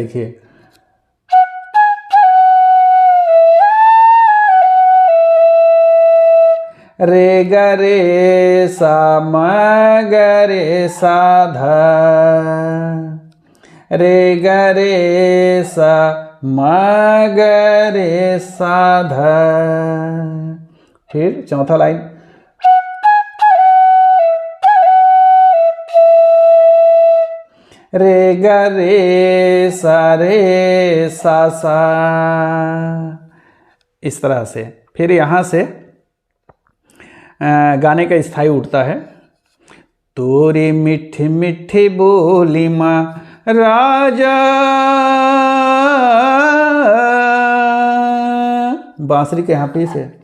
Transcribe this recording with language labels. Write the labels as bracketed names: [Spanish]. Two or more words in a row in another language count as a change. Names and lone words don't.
[Hindi] देखिए, रे ग रे सा म ग रे सा धा, रे ग रे सा म ग रे सा धा। फिर चौथा लाइन, रे ग रे सा सा। इस तरह से फिर यहाँ से गाने का स्थाई उठता है। तोरी मीठी मीठी बोली माँ राजा, बांसुरी के यहाँ पीस है।